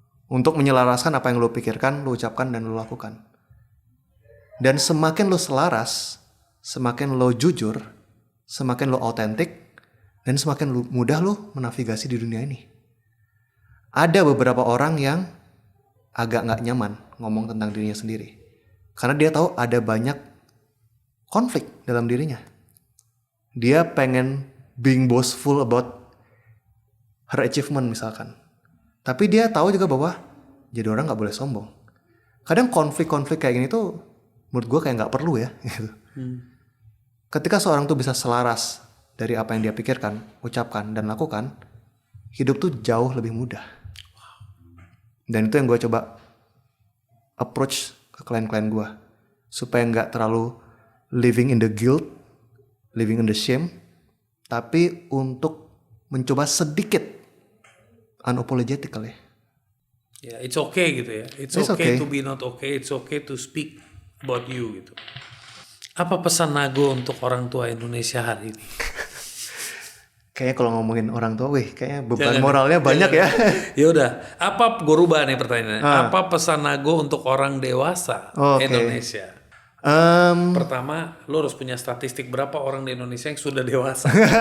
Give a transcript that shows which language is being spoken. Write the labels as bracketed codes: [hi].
[id] Untuk menyelaraskan apa yang lo pikirkan, lo ucapkan, dan lo lakukan. Dan semakin lo selaras, semakin lo jujur, semakin lo autentik, dan semakin mudah lo menavigasi di dunia ini. Ada beberapa orang yang agak gak nyaman ngomong tentang dirinya sendiri. Karena dia tahu ada banyak konflik dalam dirinya. Dia pengen being boastful about her achievement misalkan. Tapi dia tahu juga bahwa jadi orang gak boleh sombong. Kadang konflik-konflik kayak gini tuh menurut gue kayak gak perlu ya. Gitu. Ketika seorang tuh bisa selaras dari apa yang dia pikirkan, ucapkan, dan lakukan, hidup tuh jauh lebih mudah. Dan itu yang gue coba approach ke klien-klien gue. Supaya gak terlalu living in the guilt, living in the shame, tapi untuk mencoba sedikit unapologetically. [en] Ya, it's okay gitu ya. It's okay to be not okay. It's okay to speak about you gitu. [id] Apa pesan Nago untuk orang tua Indonesia hari ini? Kayaknya kalau ngomongin orang tua, kayaknya beban moralnya banyak ya. Ya udah, gue rubah nih pertanyaannya. Apa pesan Nago untuk orang dewasa Indonesia? Pertama, lo harus punya statistik berapa orang di Indonesia yang sudah dewasa.